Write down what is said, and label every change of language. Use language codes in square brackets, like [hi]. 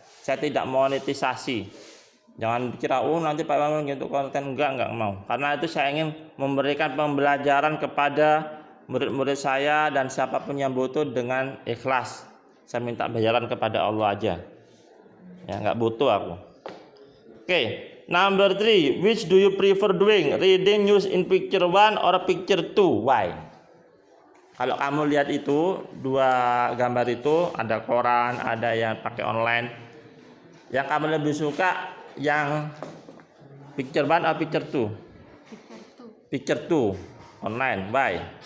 [id] Saya tidak monetisasi. Jangan kira nanti Pak Wirawan untuk konten, enggak mau. Karena itu saya ingin memberikan pembelajaran kepada murid-murid saya dan siapapun yang butuh dengan ikhlas. Saya minta bayaran kepada Allah aja. Ya, nggak butuh aku. [en] Oke, number 3, which do you prefer doing? Reading news in picture 1 or picture 2? Why? [id] Kalau kamu lihat itu dua gambar itu, ada koran, ada yang pakai online. Yang kamu lebih suka yang picture 1 atau picture 2? [en] Picture 2 online. Why?